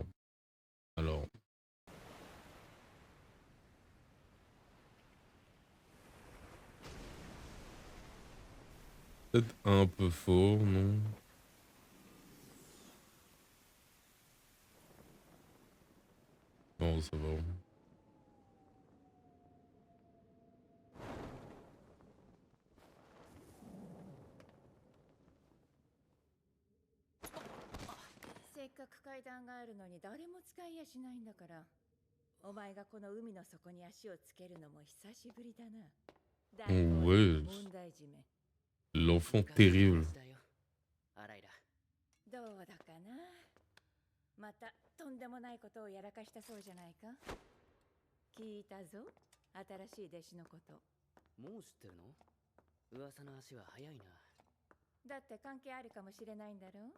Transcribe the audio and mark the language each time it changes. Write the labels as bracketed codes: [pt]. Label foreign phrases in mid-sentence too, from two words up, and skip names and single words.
[fr] Alors, peut-être un peu fort, non? Non, ça va. [ja] せっかく階段があるのに誰も使いやしないんだから。お前がこの海の底に足をつけるのも久しぶりだな。大統領の [fr] Ouais, [ja] 問題児め。 [fr] l'enfant terrible. [ja] どうだかな。またとんでもないことをやらかしたそうじゃないか。聞いたぞ。新しい弟子のこと。もう知ってるの？噂の足は早いな。だって関係あるかもしれないんだろう。